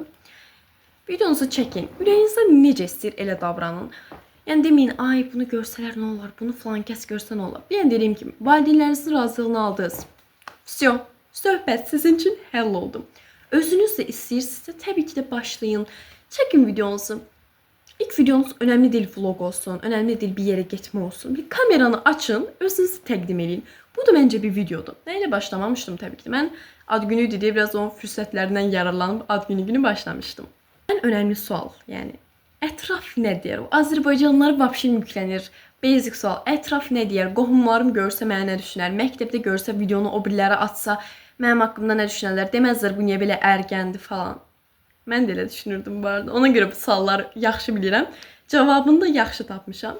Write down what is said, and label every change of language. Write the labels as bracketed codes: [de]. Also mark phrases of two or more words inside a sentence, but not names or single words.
[az] Videonuzu çəkin. Ürəyinizdə necə istəyir elə davranın. Yəni deməyin, ay bunu görsələr nə olar, bunu falan kəs görsə nə olar. Bir dediyim kimi, valideynlərinizin razılığını aldınız. Всё, söhbət sizin üçün həll oldu. Özünüz də istəyirsinizsə, təbii ki də başlayın. Çəkin videonuzu. [tr] İlk videonuz önemli değil vlog olsun, önemli değil bir yere gitme olsun. [az] Bir kameranı açın, özünüzü təqdim edin. Bu da bence bir videodur. [tr] Neyle başlamamıştım tabii ki de. Ben ad günüydü diye biraz onun fürsətlərindən yararlanıp ad günü başlamıştım. En önemli sual, yani [az] ətraf nə deyər? Azərbaycanlılar vapşin yüklənir. Basic sual, ətraf nə deyər? Qohumlarım görsə mənə nə düşünər? Məktəbdə görsə videonu o birilərə atsa mənim haqqımda nə düşünərlər? Deməzlər bu niyə belə ərgəndi falan. Mən də elə düşünürdüm bu arada. Ona görə bu sualları yaxşı bilirəm. Cavabını da yaxşı tapmışam.